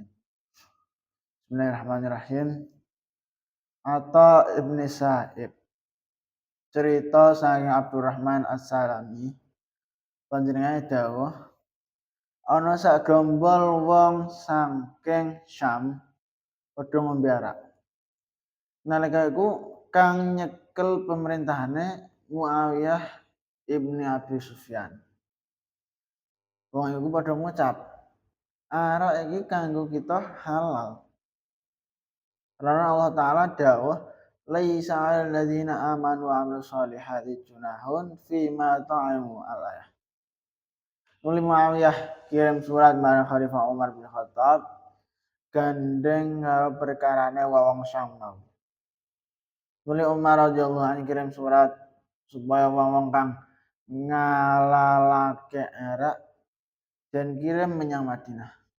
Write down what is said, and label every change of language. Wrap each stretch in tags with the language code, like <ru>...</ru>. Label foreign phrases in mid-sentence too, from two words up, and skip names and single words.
<ar>Bismillahirrahmanirrahim.</ar> <jv>Atha ibn Sa'ib cerita saking Abdurrahman As-Salami panjenengane dawuh ana sak gerombol wong saking Syam padha ngombe arak. Nalika iku kang nyekel pemerintahane Muawiyah ibni Abi Sufyan. Wong iku padha ngucap, arak iki kanggo kita halal. Karena Allah Ta'ala dawuh,</jv> <ar>ليس على الذين آمنوا وعملوا الصالحات جناح فيما طعموا الآية.</ar> <jv>Nuli Muawiyah kirim surat marang Khalifah Umar bin Khattab gandeng karo perkarane wong Syam mau. Nuli Umar radhiyallahu anhu kirim surat supaya wong kang ngalalake arak dan kirim menyang Madinah.</jv>